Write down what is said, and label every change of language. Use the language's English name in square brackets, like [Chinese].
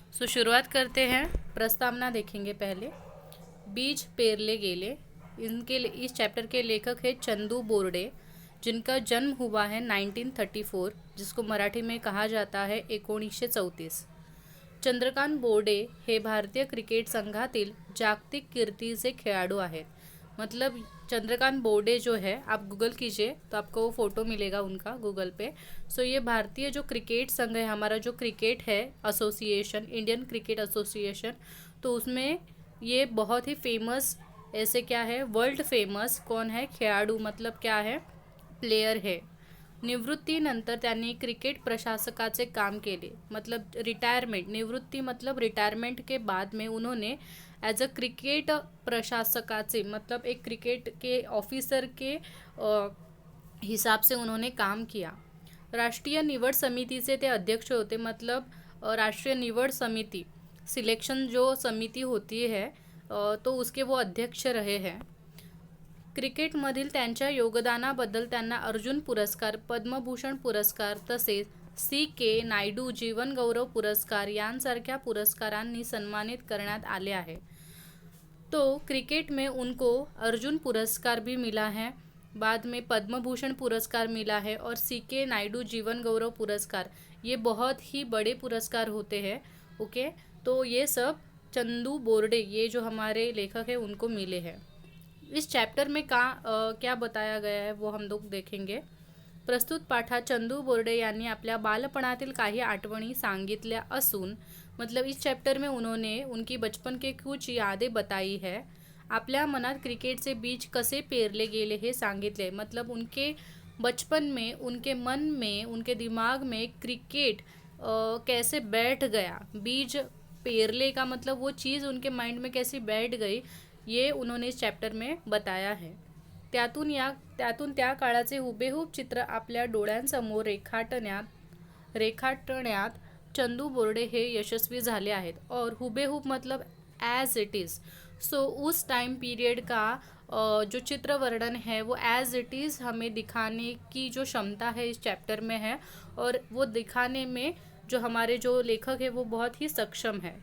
[Hindi] शुरुआत करते हैं। प्रस्तावना देखेंगे पहले। [Marathi] बीज पेरले गेले, [Hindi] इस चैप्टर के लेखक है चंदू बोर्डे, जिनका जन्म हुआ है 1934, जिसको मराठी में कहा जाता है 1934। [Marathi] चंद्रकांत बोर्डे हे भारतीय क्रिकेट संघातील जागतिक कीर्तीचे खेळाडू आहेत। [Hindi] मतलब चंद्रकांत बोर्डे जो है, आप गूगल कीजिए तो आपको वो फ़ोटो मिलेगा उनका गूगल पे। ये भारतीय जो क्रिकेट संघ है, हमारा जो क्रिकेट है एसोसिएशन, इंडियन क्रिकेट एसोसिएशन, तो उसमें ये बहुत ही फेमस, ऐसे क्या है, वर्ल्ड फेमस कौन है, खेळाडू मतलब क्या है, प्लेयर है। [Marathi] निवृत्तीनंतर त्यांनी क्रिकेट प्रशासकाचे काम केले। [Hindi] मतलब रिटायरमेंट, निवृत्ति मतलब रिटायरमेंट के बाद में उन्होंने एज अ क्रिकेट प्रशासकाचे मतलब एक क्रिकेट के ऑफिसर के हिसाब से उन्होंने काम किया। [Marathi] राष्ट्रीय निवड समितीचे ते अध्यक्ष होते। [Hindi] मतलब राष्ट्रीय निवड समिति, सिलेक्शन जो समिति होती है, तो उसके वो अध्यक्ष रहे हैं। [Marathi] क्रिकेटमधील त्यांच्या योगदानाबद्दल त्यांना अर्जुन पुरस्कार, पद्मभूषण पुरस्कार तसेच C.K. नायडू जीवन गौरव पुरस्कार यांसारख्या पुरस्कारांनी सन्मानित करण्यात आले आहे। [Hindi] तो क्रिकेट में उनको अर्जुन पुरस्कार भी मिला है, बाद में पद्म भूषण पुरस्कार मिला है और C.K. नायडू जीवन गौरव पुरस्कार, ये बहुत ही बड़े पुरस्कार होते हैं। ओके, तो ये सब चंदू बोर्डे, ये जो हमारे लेखक हैं, उनको मिले हैं। इस चैप्टर में क्या बताया गया है वो हम लोग देखेंगे। [Marathi] प्रस्तुत पाठात चंदू बोर्डे यांनी आपल्या बालपणातील काही आठवणी सांगितल्या असून, [Hindi] मतलब इस चैप्टर में उन्होंने उनकी बचपन के कुछ यादें बताई है। [Marathi] आपल्या मनात क्रिकेटचे बीज कसे पेरले गेले हे सांगितले। [Hindi] मतलब उनके बचपन में, उनके मन में, उनके दिमाग में क्रिकेट कैसे बैठ गया, बीज पेरले का मतलब वो चीज़ उनके माइंड में कैसी बैठ गई, ये उन्होंने इस चैप्टर में बताया है। [Marathi] त्यातून त्या काळाचे हुबेहूब चित्र आपल्या डोळ्यांसमोर रेखाटण्यात चंदू बोर्डे हे यशस्वी झाले आहेत। [Hindi] और हुबेहूब मतलब [English] As it is. [Hindi] उस टाइम पीरियड का जो चित्र वर्णन है वो एज इट इज़ हमें दिखाने की जो क्षमता है इस चैप्टर में है, और वो दिखाने में जो हमारे जो लेखक है वो बहुत ही सक्षम है।